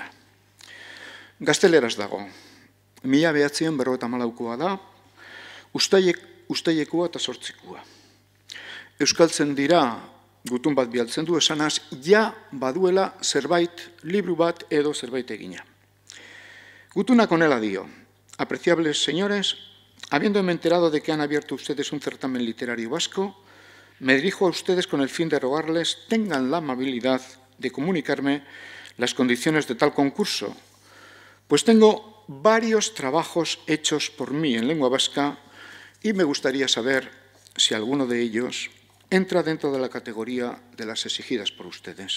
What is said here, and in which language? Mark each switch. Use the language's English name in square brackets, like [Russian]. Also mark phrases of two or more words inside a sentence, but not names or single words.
[Basque] Gazteleraz dago, 1954koa da, Uztailekoa eta Zortzikoa. Euskaltzen dira gutun bat bialtzen du, esanaz, ja baduela zerbait, libru bat edo zerbait egina. Gutunak honela dio, [Spanish] apreciables señores, habiéndome enterado de que han abierto ustedes un certamen literario vasco, me dirijo a ustedes con el fin de rogarles tengan la amabilidad de comunicarme las condiciones de tal concurso, pues tengo varios trabajos hechos por mí en lengua vasca y me gustaría saber si alguno de ellos entra dentro de la categoría de las exigidas por ustedes.